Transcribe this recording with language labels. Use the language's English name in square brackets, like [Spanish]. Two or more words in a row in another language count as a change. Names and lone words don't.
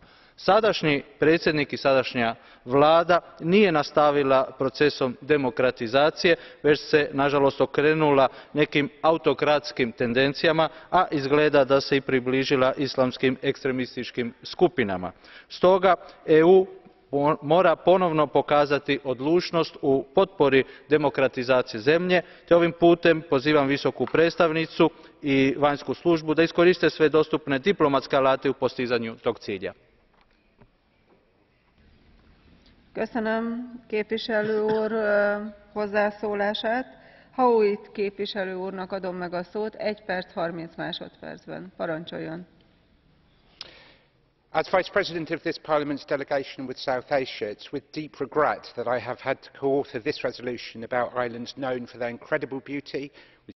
[Croatian] Sadašnji predsjednik i sadašnja vlada nije nastavila procesom demokratizacije, već se nažalost okrenula nekim autokratskim tendencijama, a izgleda da se i približila islamskim ekstremističkim skupinama. Stoga EU mora ponovno pokazati odlučnost u potpori demokratizacije zemlje, te ovim putem pozivam visoku predstavnicu i vanjsku službu da iskoriste sve dostupne diplomatske alate u postizanju tog cilja. [Hungarian] Köszönöm képviselő úr hozzászólását. Howitt képviselő úrnak adom meg a szót 1 perc 30 másodpercben. Parancsoljon! [English] As Vice President of this Parliament's delegation with South Asia, it's with deep regret that I have had to co-author this resolution about islands known for their incredible beauty,